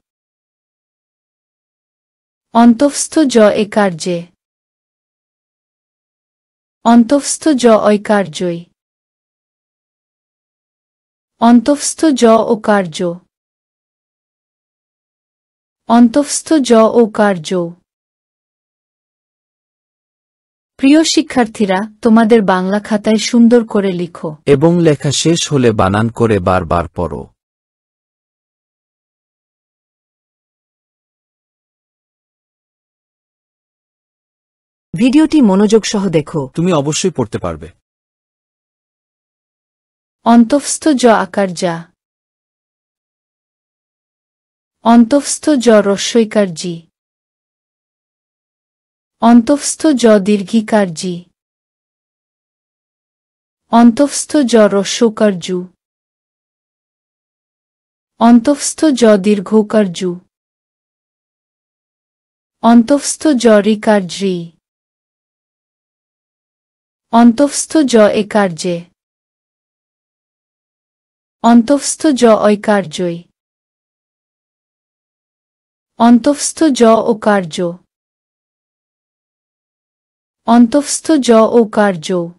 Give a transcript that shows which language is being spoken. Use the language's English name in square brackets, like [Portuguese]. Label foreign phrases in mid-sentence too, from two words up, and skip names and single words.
[Bangla] অন্তঃস্থ জ একার জে। অন্তঃস্থ জ ঐকার জৈ। অন্তঃস্থ জ ওকার জো। অন্তঃস্থ জ ওকার জো। প্রিয় শিক্ষার্থীরা, তোমাদের বাংলা খাতায় সুন্দর করে লিখো এবং লেখা শেষ হলে বানান করে বারবার পড়ো। ভিডিওটি মনোযোগ সহ দেখো। তুমি অবশ্যই পড়তে পারবে। অন্তঃস্থ জ আকার যা। অন্তঃস্থ জ রস্বইকার জি। অন্তঃস্থ জ দীর্ঘিকার জি। অন্তঃস্থ জ রস্বকার জু। অন্তঃস্থ জ দীর্ঘকার জু। অন্তঃস্থ জ ঋকার ঝ্রি। অন্তঃস্থ জ একার জে। অন্তঃস্থ জ ঐকার জৈ। অন্তঃস্থ জ ওকার জো। অন্তঃস্থ জ ওকার জো।